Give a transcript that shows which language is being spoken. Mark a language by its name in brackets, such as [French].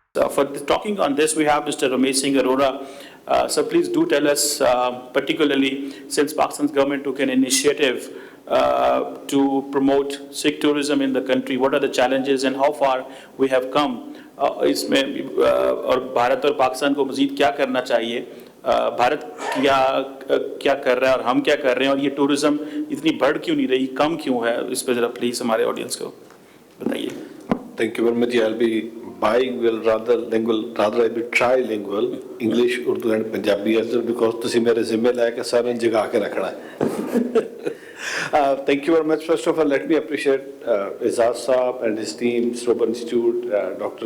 [English] for talking on this, we have Mr. Ramesh Singh Arora. So please do tell us, particularly since Pakistan's government took an initiative to promote Sikh tourism in the country, what are the challenges and how far we have come? [Hindi] इसमें और भारत और पाकिस्तान को मज़ीद क्या करना चाहिए, भारत क्या कर रहा है और हम क्या कर रहे हैं, और ये टूरिज्म इतनी बढ़ क्यों नहीं रही, कम क्यों है, इस पर ज़रा प्लीज़ हमारे ऑडियंस को बताइए. [English] Thank you very much. I'll be bilingual rather lingual, rather I'll be trilingual, English, Urdu and Punjabi as well, because [Punjabi] तुसी मेरे ज़िम्मे लाके सारे जगह के रखना है. [English] Thank you very much. First of all, let me appreciate Izaz Saab and his team, Sroba Institute, Dr.